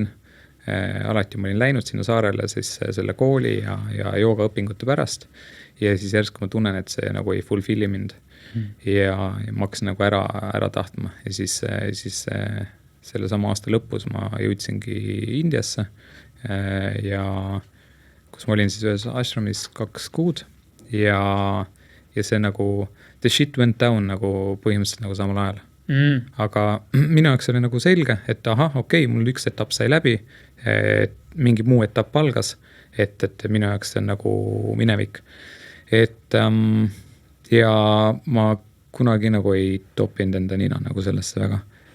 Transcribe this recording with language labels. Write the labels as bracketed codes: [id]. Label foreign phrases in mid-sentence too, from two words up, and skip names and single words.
[et] alati ma olin läinud sinna saarele siis selle kooli ja joogaõpingute pärast ja siis järsku ma tunnen, et see nagu ei fulfilli mind ja ma hakkasin nagu ära tahtma ja siis selle sama aasta lõpus ma jõudsingi Indiasse ja kus ma olin siis ühes ashramis 2 kuud ja see nagu [en] the shit went down [et] nagu põhimõtteliselt nagu samal ajal. Aga minu jaoks oli nagu selge, et okei, mul üks etapp sai läbi, mingi muu etapp algas, et minu jaoks see on nagu minevik. Ja ma kunagi nagu ei topinud enda nina nagu sellesse väga.